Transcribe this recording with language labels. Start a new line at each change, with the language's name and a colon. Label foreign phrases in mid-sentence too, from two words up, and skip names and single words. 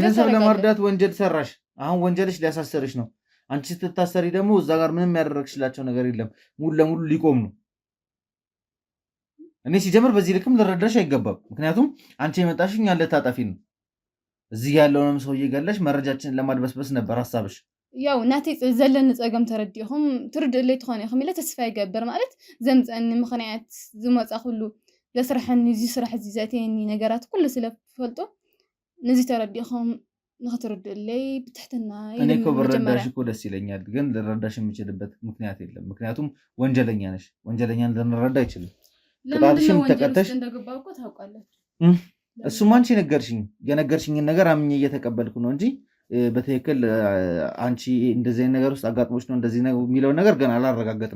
Amharic: ቤተሰብ ለመርዳት ወንጀል ሰራሽ። አሁን ወንጀልሽ ሊያሳሰርሽ ነው። አንቺ ስትታሰሪ ደግሞ እዛ ጋር ምንም ያደረግሽላቸው ነገር የለም። ሙሉ ለሙሉ ሊቆም ነው። እኔ ሲጀምር በዚህ ልክም ልረዳሽ አይገባም። ምክንያቱም አንቺ የመጣሽ እኛን ልታጠፊ ነው። እዚህ ያለውንም ሰው እየገለሽ መረጃችንን ለማድበስበስ ነበር ሀሳብሽ።
Tigrinya: ያው ናቴ ዘለን ፀገም ተረዲኹም ትርድእለይ ትኾነ ኢኹም ኢለ ተስፋ ይገብር ማለት ዘምፀኒ ምክንያት ዝመፃ ኩሉ ዘስርሐኒ እዚ ስራሕ እዚ ዘእትየኒ ነገራት ኩሉ ስለፈልጦ ነዚ ተረዲኹም ንኽትርድእለይ ብትሕትና
Amharic: እኔ እኮ ብረዳሽ እኮ ደስ ይለኛል፣ ግን ልረዳሽ የምችልበት ምክንያት የለም። ምክንያቱም ወንጀለኛ ነሽ። ወንጀለኛን ልንረዳ አይችልም። ቅጣትሽን ተቀጠሽ እንደገባው እኮ ታውቃለች። እሱም አንቺ የነገርሽኝን ነገር አምኜ እየተቀበልኩ ነው እንጂ በትክክል አንቺ እንደዚህ አይነት ነገር ውስጥ አጋጥሞች ነው እንደዚህ ነው የሚለው ነገር ገና አላረጋገጥም።